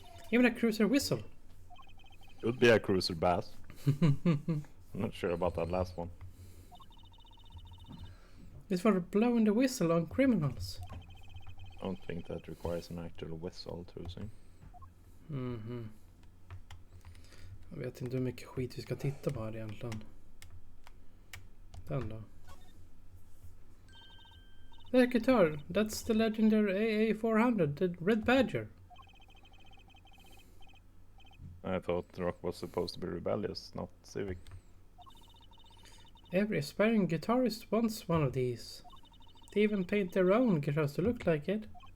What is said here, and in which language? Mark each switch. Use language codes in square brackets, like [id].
[en] Even a cruiser whistle. Could be a cruiser bass. I'm not sure about that last one. It's for blowing the whistle on criminals. I don't think that requires an actual whistle to sing. Mhm. [sv] Jag vet inte hur mycket skit vi ska titta på här egentligen. Den då. [en] That guitar, that's the legendary AA400, the Red Badger. I thought rock was supposed to be rebellious, not civic. Every aspiring guitarist wants one of these. They even paint their own guitars to look like it.